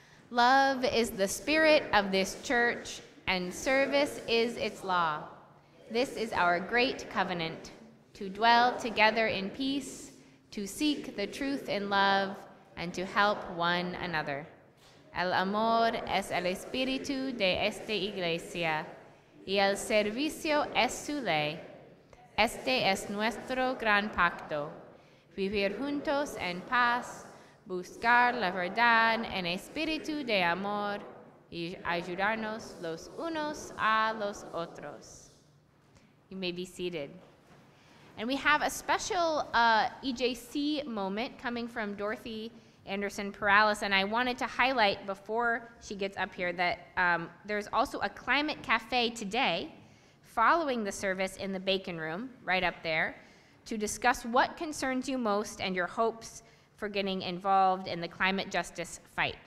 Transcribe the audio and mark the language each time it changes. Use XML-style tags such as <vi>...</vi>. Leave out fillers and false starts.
<en>Love is the spirit of this church, and service is its law. This is our great covenant, to dwell together in peace, to seek the truth in love, and to help one another.</en> <es>El amor es el espíritu de esta iglesia, y el servicio es su ley. Este es nuestro gran pacto, vivir juntos en paz, buscar la verdad en espíritu de amor, y ayudarnos los unos a los otros.</es> <en>You may be seated. And we have a special EJC moment coming from Dorothy Anderson-Perales, and I wanted to highlight before she gets up here that there's also a climate cafe today following the service in the Bacon Room, right up there, to discuss what concerns you most and your hopes for getting involved in the climate justice fight.</en>